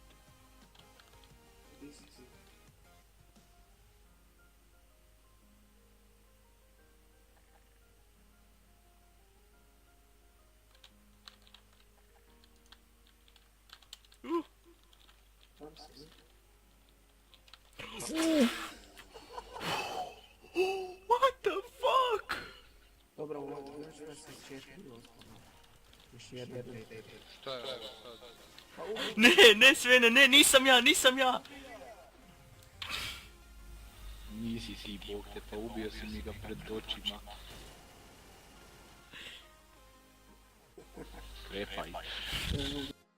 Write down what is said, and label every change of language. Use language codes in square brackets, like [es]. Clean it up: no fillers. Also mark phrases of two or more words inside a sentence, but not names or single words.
[hr] Di si ti? Tam si. [en] What the fuck? [hr] Dobro, ovo je što se četiri ostalo. Još jedna pet. Šta je ovo sad? Pa ubi. Ne, Svene, ne, nisam ja. Nisi ti, bog te, pa ubio si mi ga pred očima. Krepaj.